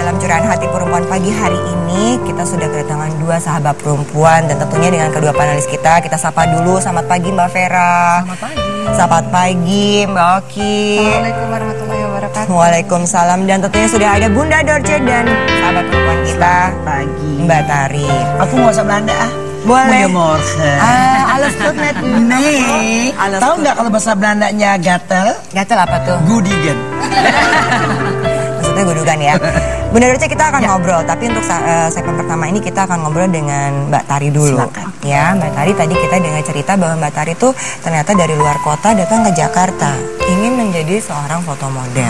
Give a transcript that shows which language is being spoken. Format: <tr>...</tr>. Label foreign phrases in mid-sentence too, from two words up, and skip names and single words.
<id>Curahan Hati Perempuan pagi hari ini kita sudah kedatangan dua sahabat perempuan dan tentunya dengan kedua panelis kita sapa dulu. Selamat pagi Mbak Vera. Selamat pagi. Selamat pagi Mbak Oki.</id> <ar>السلام عليكم ورحمة الله وبركاته.</ar> <id>Waalaikumsalam, dan tentunya sudah ada Bunda Dorce dan sahabat perempuan kita Pagi. Mbak Tari. Aku mau bahasa Belanda Boleh.</id> <nl>Goedemorgen. Alles goed met Nee. Alles</nl> <id>Tahu</id> <nl>goed.</nl> <id>nggak kalau bahasa Belandanya gatel? Gatel apa tuh?</id> <nl>Goedigen.</nl> <id>Maksudnya gudugan ya. Bunda Dorce, kita akan ngobrol, tapi untuk segmen pertama ini kita akan ngobrol dengan Mbak Tari dulu. Silakan. Ya, Mbak Tari, tadi kita dengar cerita bahwa Mbak Tari tuh ternyata dari luar kota datang ke Jakarta, ingin menjadi seorang fotomodel.</id>